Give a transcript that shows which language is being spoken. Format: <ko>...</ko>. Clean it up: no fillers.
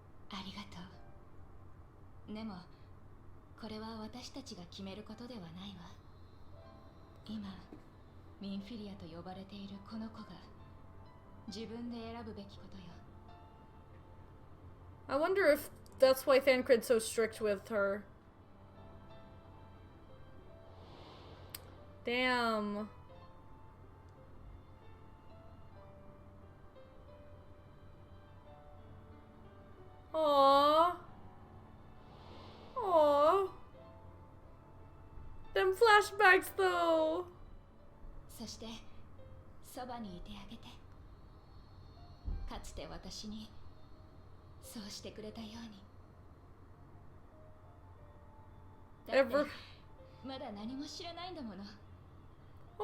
<ja>ありがとう。でもこれは私たちが決めることではないわ。今ミンフィリアと呼ばれているこの子が自分で選ぶべきことよ。</ja> <en>I wonder if that's why Thancred's so strict with her. Damn. Aww. Aww. Them flashbacks though.</en> <ja>そしてそばにいてあげて。かつて私にそうしてくれたように。だって</ja> <en>Ever.</en> <ja>まだ何も知らないんだもの。生</ja>